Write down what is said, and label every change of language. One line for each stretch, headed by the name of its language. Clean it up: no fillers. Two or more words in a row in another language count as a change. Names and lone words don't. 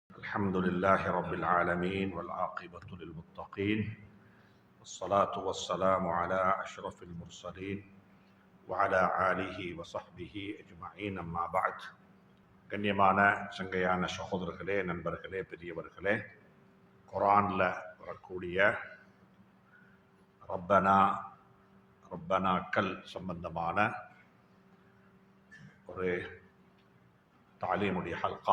Arabic: الحمد لله رب العالمين والعاقبة للمتقين والصلاة والسلام على أشرف المرسلين وعلى آله وصحبه أجمعين أما بعد
Tamil: கண்ணியமான சங்கையான சகோதரர்களே, நண்பர்களே, பெரியவர்களே, குர்ஆன்ல வரக்கூடிய ரப்பனாக்கள் சம்பந்தமான ஒரு தாலீமுடைய ஹல்கா.